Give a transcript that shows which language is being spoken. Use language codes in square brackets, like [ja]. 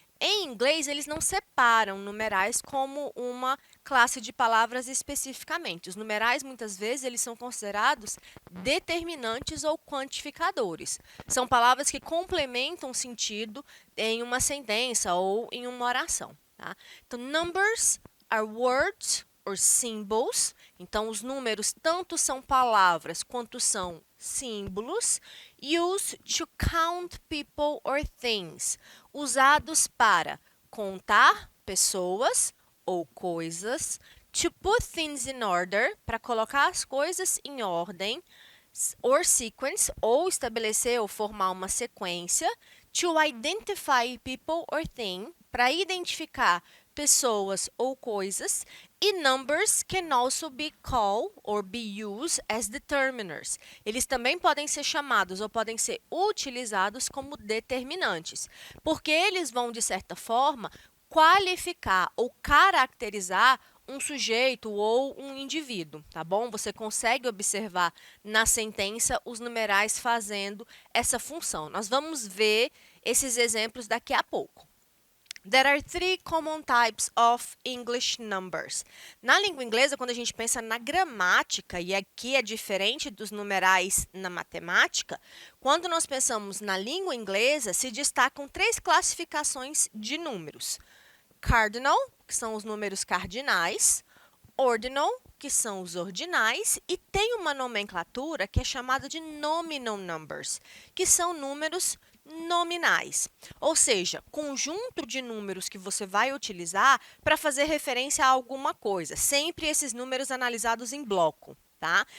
[pt] Em inglês, eles não separam numerais como uma classe de palavras especificamente. Os numerais, muitas vezes, eles são considerados determinantes ou quantificadores. São palavras que complementam sentido em uma sentença ou em uma oração. Tá? Então, [en] numbers are words or symbols. [pt] Então, os números tanto são palavras quanto são símbolos. [en] Used to count people or things. [pt] Usados para contar pessoas ou coisas. [en] To put things in order, [pt] para colocar as coisas em ordem. [en] Or sequence, [pt] ou estabelecer ou formar uma sequência. [en] To identify people or thing, [pt] para identificar pessoas ou coisas, e [en] numbers can also be called or be used as determiners. [pt] Eles também podem ser chamados ou podem ser utilizados como determinantes, porque eles vão, de certa forma, qualificar ou caracterizar um sujeito ou um indivíduo, tá bom? Você consegue observar na sentença os numerais fazendo essa função. Nós vamos ver esses exemplos daqui a pouco. [en] There are three common types of English numbers. [pt] Na língua inglesa, quando a gente pensa na gramática, e aqui é diferente dos numerais na matemática, quando nós pensamos na língua inglesa, se destacam três classificações de números. Cardinal, que são os números cardinais, ordinal, que são os ordinais, e tem uma nomenclatura que é chamada de nominal numbers, que são números nominais, ou seja, conjunto de números que você vai utilizar para fazer referência a alguma coisa, sempre esses números analisados em bloco, tá?